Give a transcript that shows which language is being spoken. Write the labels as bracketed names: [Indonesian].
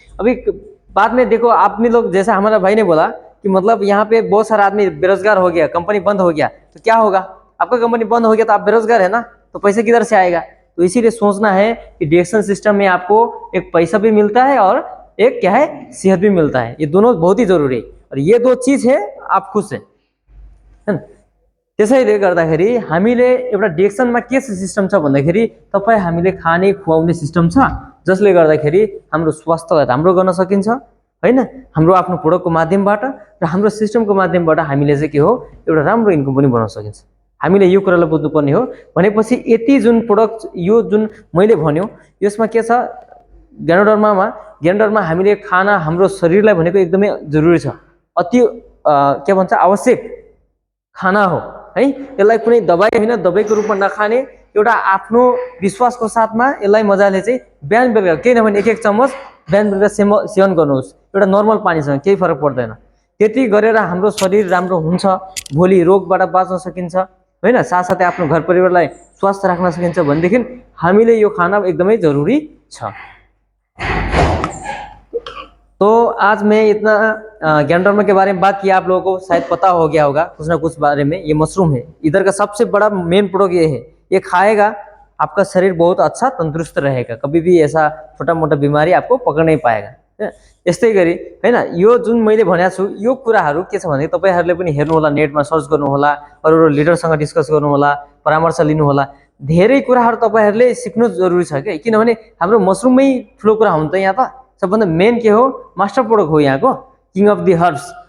[Hindi] अभी बाद में देखो आदमी लोग, जैसा हमारा भाई ने बोला कि मतलब यहाँ पे बहुत सारा आदमी बेरोजगार हो गया, कंपनी बंद हो गया, तो क्या होगा? आपका कंपनी बंद हो गया तो आप बेरोजगार है ना, तो पैसे किधर से आएगा? तो इसीलिए सोचना है कि डिएक्शन सिस्टम में आपको एक पैसा भी मिलता है और एक क्या है, सेहत भी मिलता है। ये दोनों बहुत ही जरूरी है, और ये दो चीज है आप खुश है ना। [Nepali] त्यसैले गर्दाखेरि हामीले एउटा डिएक्सनमा के सिस्टम छ भन्दाखेरि, तपाईँ हामीले खाने खुवाउने सिस्टम छ, जसले गर्दाखेरि हाम्रो स्वास्थ्यलाई राम्रो गर्न सकिन्छ हैन। हाम्रो आफ्नो प्रोडक्टको माध्यमबाट र हाम्रो सिस्टमको माध्यमबाट हामीले चाहिँ के हो, एउटा राम्रो इन्कम पनि बनाउन सकिन्छ। हामीले यो कुरालाई बुझ्नुपर्ने हो। भनेपछि यति जुन प्रोडक्ट, यो जुन मैले भन्यो, यसमा के छ, ज्ञानोडर्मा हामीले खाना हाम्रो शरीरलाई भनेको एकदमै जरुरी छ, अति के भन्छ आवश्यक खाना हो है। यसलाई कुनै दबाई होइन, दबाईको रूपमा नखाने, एउटा आफ्नो विश्वासको साथमा यसलाई मजाले चाहिँ बिहान बेलुका, केही नभने एक चम्मच बिहान बेलुका सेवन गर्नुहोस्, एउटा नर्मल पानीसँग केही फरक पर्दैन। त्यति गरेर हाम्रो शरीर राम्रो हुन्छ, भोलि रोगबाट बाँच्न सकिन्छ हैन, साथसाथै आफ्नो घर परिवारलाई स्वस्थ राख्न सकिन्छ भनेदेखि हामीले यो खाना एकदमै जरुरी छ। [Hindi] तो आज मैं इतना ज्ञानडर्मा के बारे में बात किया, आप लोगों को शायद पता हो गया होगा कुछ ना कुछ बारे में। ये मशरूम है, इधर का सबसे बड़ा मेन प्रोडक्ट ये है। ये खाएगा आपका शरीर बहुत अच्छा तंदुरुस्त रहेगा, कभी भी ऐसा छोटा मोटा बिमारी आपको पकड़ नहीं पाएगा। [Nepali] यस्तै गरी हैन, यो जुन मैले भनेको छु यो कुराहरू के छ भने तपाईहरुले पनि हेर्नु होला, नेटमा सर्च गर्नु होला, अरू लिडरसँग डिस्कस गर्नु होला, परामर्श लिनु होला। धेरै कुराहरू तपाईहरुले सिक्नु जरुरी छ के, किनभने हाम्रो मशरूममै ठुलो कुरा हुन्छ यहाँ त। सबभन्दा मेन के हो, मास्टर प्रोडक्ट हो यहाँको, किङ अफ दि हर्ब्स।